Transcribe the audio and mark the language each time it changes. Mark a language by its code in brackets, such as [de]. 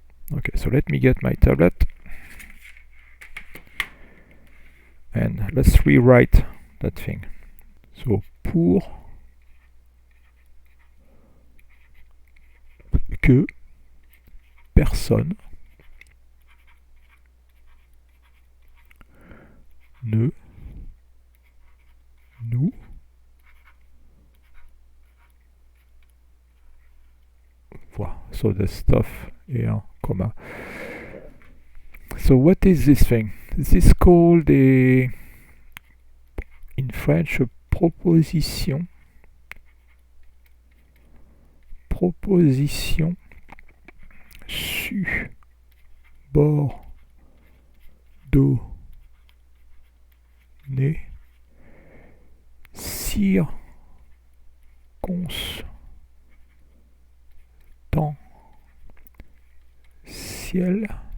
[en] Okay, so let me get my tablet and let's rewrite that thing. [fr] So pour que personne ne nous voit. [en] So the stuff here, comma. So what is this thing? This is called in French a proposition. [fr] Proposition subordonnée circonstancielle.